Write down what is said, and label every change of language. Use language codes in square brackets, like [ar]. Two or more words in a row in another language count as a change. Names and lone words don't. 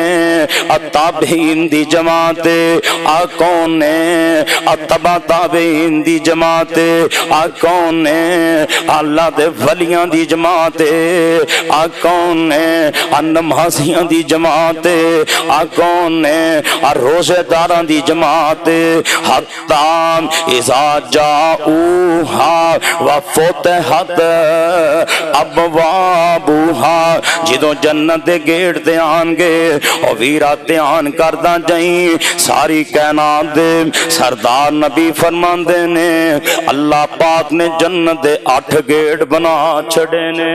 [pa] اتابین دی جماعت، آ کون نے? اتباع تابعین دی جماعت، آ کون نے? اللہ دے ولیاں دی جماعت، آ کون نے? نمازیاں دی جماعت، آ کون نے? روزیداراں دی جماعت. [ar] حتى إذا جاءوها وفتحت أبوابها, [pa] جدوں جنت دے گیٹ تے آن گے او ویرا دھیان کردا جائی. ساری کائنات دے سردار نبی فرماندے نے اللہ پاک نے جنت دے 8 گیٹ بنا چھڈے نے.